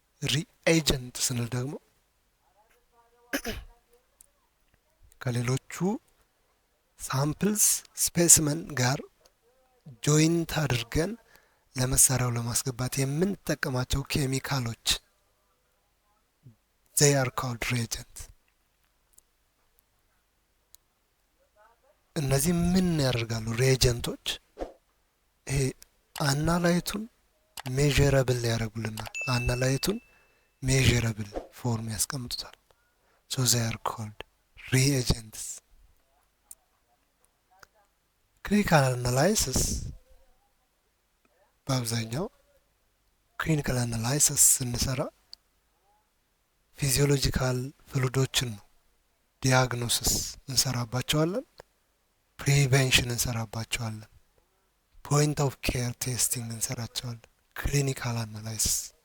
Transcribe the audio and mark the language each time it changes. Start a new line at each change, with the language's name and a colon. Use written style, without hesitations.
Amharic: ሪኤጀንት ስንል ደግሞ ከሌሎቹ ሳምፕልስ ስፔሲመን ጋር ጆይንት አድርገን ለመሳሪያው ለማስገባት የምንጠቀማቸው ኬሚካሎች
English: they are called reagent.
Amharic: እነዚህ ምን ያደርጋሉ? ሪኤጀንቶች ይሄ አናላይቱን ሜዠረብል ያደርጉልናል። አናላይቱን ሜዠረብል ፎርም ያስቀምጡታል።
English: so they are called reagents.
Amharic: ክሊኒካል አናላይሲስ በአብዛኛው ክሊኒካል አናላይሲስ ስንሰራ ፊዚዮሎጂካል ፍሉዶችን ነው ዲያግኖሲስ እንሰራባቸዋለን፣ ፕሪቬንሽን እንሰራባቸዋለን፣ ፖይንት ኦፍ ኬር ቴስቲንግ እንሰራቸዋለን። ክሊኒካል አናላይሲስ